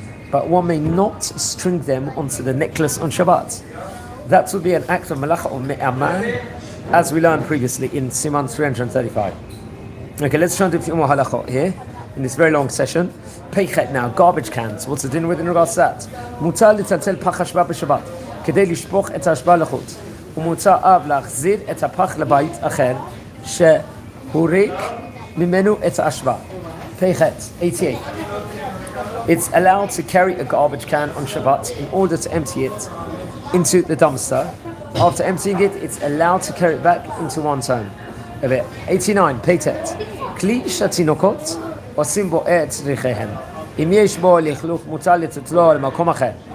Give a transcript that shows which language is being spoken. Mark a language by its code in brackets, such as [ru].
[en] But one may not string them onto the necklace on Shabbat. That would be an act of malacha or me'aman, as we learned previously in Siman 335. Okay, let's try and do a few more halachot here in this very long session. Peichet now, garbage cans. What's the din with in regards to that? [he] Mutar litaltel pach hashba b'Shabbat, kedei lishpoch et hashba lachut. ומותר אב להחזיר את הפח לבית אחר שהוריק ממנו את האשפה. פ"ח, 88. [en] It's allowed to carry a garbage can on Shabbat in order to empty it into the dumpster. After emptying it, it's allowed to carry it back into one's home. 89, פ"ט. [he] כלי שהתינוקות עושים בו את צריכיהם. אם יש בו לכלוך מותר לתתלו למקום אחר.